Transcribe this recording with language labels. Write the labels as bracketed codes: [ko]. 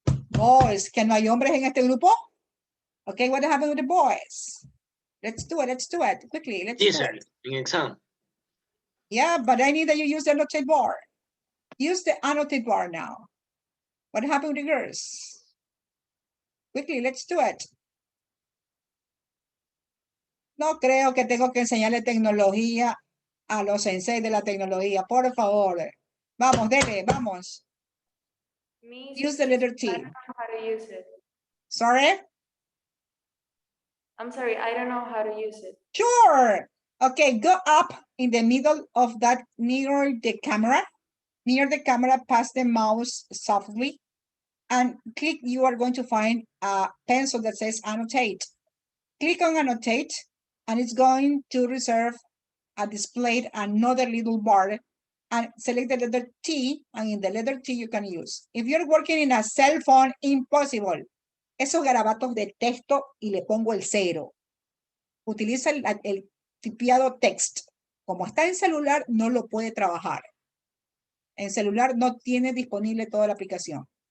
[es] Boys, ¿que no hay hombres en este grupo? [en] Okay, what happened with the boys? Let's do it. Quickly, let's do it. In exam. Yeah, but I need that you use the annotate bar. Use the annotate bar now. What happened with the girls? Quickly, let's do it. [es] No creo que tengo que enseñarle tecnología a los sensei de la tecnología. Por favor. Vamos, dele, vamos. [en] Use the letter T. I don't know how to use it. Sorry? I'm sorry, I don't know how to use it. Sure. Okay, go up in the middle of that near the camera. Near the camera, pass the mouse softly and click. You are going to find a pencil that says annotate. Click on annotate and it's going to reserve a displayed another little bar and select the letter T, and in the letter T you can use. If you're working in a cell phone, impossible. [es] Esos garabatos de texto y le pongo el 0. Utiliza el tipiado text. Como está en celular, no lo puede trabajar. En celular no tiene disponible toda la aplicación.